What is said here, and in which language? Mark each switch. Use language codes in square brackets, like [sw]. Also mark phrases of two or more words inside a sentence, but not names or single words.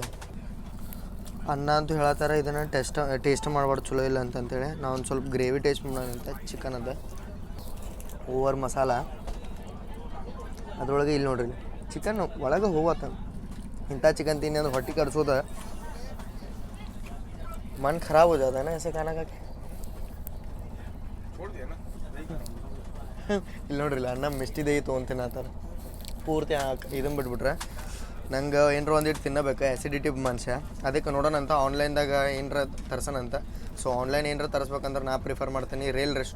[kn] ಅನ್ನ ಅಂತೂ ಹೇಳತ್ತಾರ ಇದನ್ನು ಟೇಸ್ಟ್ ಮಾಡ್ಬಾರ್ದು ಚಲೋ ಇಲ್ಲ ಅಂತಂತೇಳಿ. ನಾವು ಒಂದು ಸ್ವಲ್ಪ [en] gravy taste [kn] ಮಾಡೋಣಂತ ಚಿಕನ್ ಅದ ಓವರ್ ಮಸಾಲ ಅದ್ರೊಳಗೆ ಇಲ್ಲಿ ನೋಡ್ರಿ ಚಿಕನ್ ಒಳಗೆ ಹೋಗತ್ತ. ಇಂಥ ಚಿಕನ್ ತಿನ್ನಿ ಅಂದ್ರೆ ಹೊಟ್ಟೆ ಕಡ್ಸೋದ [hi] मन खराब हो जाता है ना ऐसे खाना खा के. [kn] ಇಲ್ಲಿ ನೋಡ್ರಿ ಅನ್ನ ಮಿಷ್ಟಿದೆ ತೊಗೊಂತೀನಿ ಆ ಥರ ಪೂರ್ತಿ ಇದನ್ನು ಬಿಟ್ಬಿಟ್ರೆ ನಂಗೆ ಏನರ ಒಂದಿಟ್ಟು ತಿನ್ನಬೇಕು ಆ್ಯಸಿಡಿಟಿ ಮನುಷ್ಯ. ಅದಕ್ಕೆ ನೋಡೋಣ ಅಂತ ಆನ್ಲೈನ್ದಾಗ ಏನರ ತರ್ಸೋಣಂತ. [en] so online [kn] ಏನರ ತರಿಸ್ಬೇಕಂದ್ರೆ ನಾ ಪ್ರಿಫರ್ ಮಾಡ್ತೀನಿ ರೇಲ್ ರೆಸ್ಟೋ.